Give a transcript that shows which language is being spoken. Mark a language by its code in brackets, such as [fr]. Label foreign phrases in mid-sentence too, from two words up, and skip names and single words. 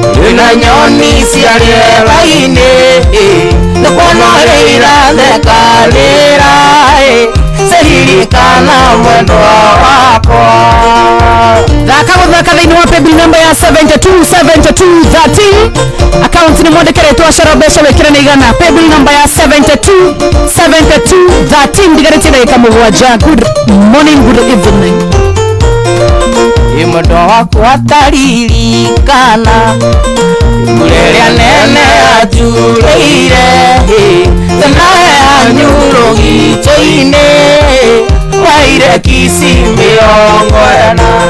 [ki] Ina nyoni cia rĩera-inĩ, ĩ, ũkona ũrĩa iratheka njĩra, ĩ, ciririkana mwendwa wako. Thaka gũthaka thĩinĩ wa [en] paybill number [ki] ya seventy-two seventy-two thirteen. Account nĩ mwandĩke rĩtwa Coro Mbeca, wĩkĩre nĩ igana. [en] Paybill number [ki] ya seventy-two seventy-two thirteen. Ndigarĩtie ndagĩka mũgwanja. [en] Good morning, good evening. [ki] Ĩ, mwendwa wakwa ataririkana kũrĩa nene anjurĩire, ĩ, tena he anyu rũgito-inĩ. Waire kisi mĩrongo ĩna.